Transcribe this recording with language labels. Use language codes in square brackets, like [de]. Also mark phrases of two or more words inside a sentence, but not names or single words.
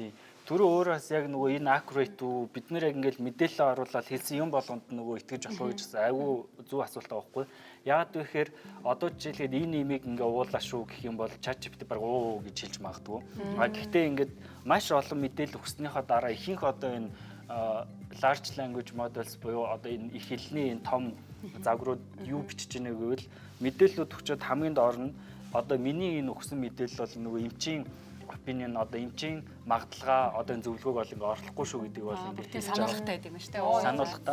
[mn] Түрүү өөрөөс яг нөгөө энэ accurate үү бид нэр яг ингээд мэдээлэл оруулаад хэлсэн юм болгонд нөгөө итгэж болох уу гэж гэсэн аягүй зөв асуулт байгаа байхгүй. Яагаад вэ гэхээр одоо жишээлбэл энэ имийг ингээ уулаа шүү гэх юм бол ChatGPT баг уу гэж хэлж магадгүй. Гэхдээ ингээд маш олон мэдээлэл өгснөхийн дараа ихэнх одоо энэ [en] large language models [mn] буюу одоо энэ их хэлний энэ том загварууд юу бичиж ийнэ гэвэл мэдээллүүд өгчөөд хамгийн доор нь одоо миний энэ өгсөн мэдээлэл бол нөгөө эмчийн opinion одоо эмчийн магадлагаа одоо энэ зөвлөгөөг бол ингээ орлохгүй шүү гэдэг бол ингээ тийм сануулгатай гэдэг юм шүү дээ. Сануулгатай.